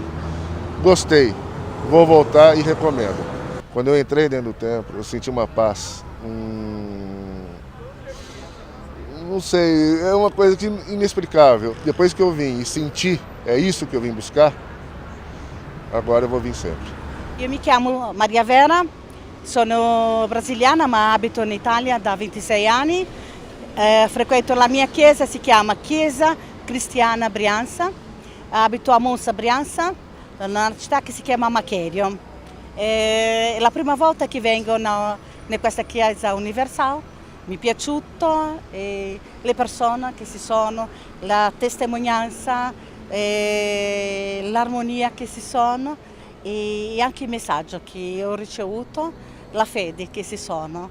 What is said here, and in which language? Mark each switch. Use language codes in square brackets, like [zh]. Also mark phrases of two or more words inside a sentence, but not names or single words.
[pt] Gostei, vou voltar e recomendo. Quando eu entrei dentro do templo, eu senti uma paz. Não sei, é uma coisa inexplicável. Depois que eu vim e senti, é isso que eu vim buscar, agora eu vou vir sempre. Eu me chamo [it] Maria Vera, sono brasiliana, ma abito in Italia da 26 anni. Frequento la mia chiesa, si chiama Chiesa Cristiana Brianza. Abito a Monza, Brianza, nella città che si chiama Macherio. È la prima volta che vengo in questa chiesa universale, mi è piaciuto, le persone che ci sono, la testimonianza, l'armonia che ci sono e anche il messaggio che ho ricevuto, la fede che ci sono.